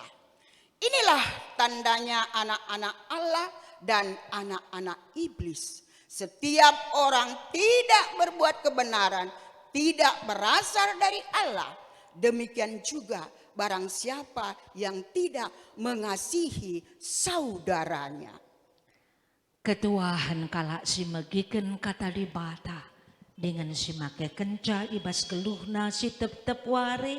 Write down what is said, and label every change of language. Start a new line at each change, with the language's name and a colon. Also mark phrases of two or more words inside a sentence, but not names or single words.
Indonesian: Inilah tandanya anak-anak Allah dan anak-anak iblis. Setiap orang tidak berbuat kebenaran tidak berasal dari Allah. Demikian juga barang siapa yang tidak mengasihi saudaranya.
Batak Karo: Ketuahan kalak si megiken kata libata dengan si make kenca ibas keluhna si tep ware.